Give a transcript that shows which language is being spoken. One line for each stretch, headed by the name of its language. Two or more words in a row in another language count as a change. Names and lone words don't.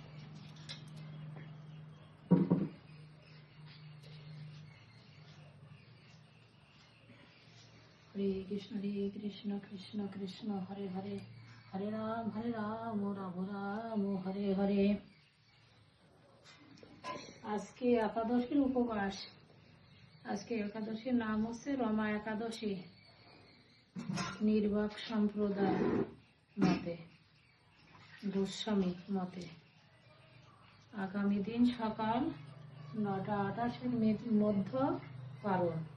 Bangla: হরে কৃষ্ণ কৃষ্ণ কৃষ্ণ হরে হরে, হরে রাম রাম রাম হরে হরে। আজকে একাদশীর উপবাস। আজকে একাদশীর নাম হচ্ছে রমা একাদশী, নির্বাক সম্প্রদায় মতে, গোস্বামী মতে। আগামী দিন সকাল 9:28 মধ্য পারণ।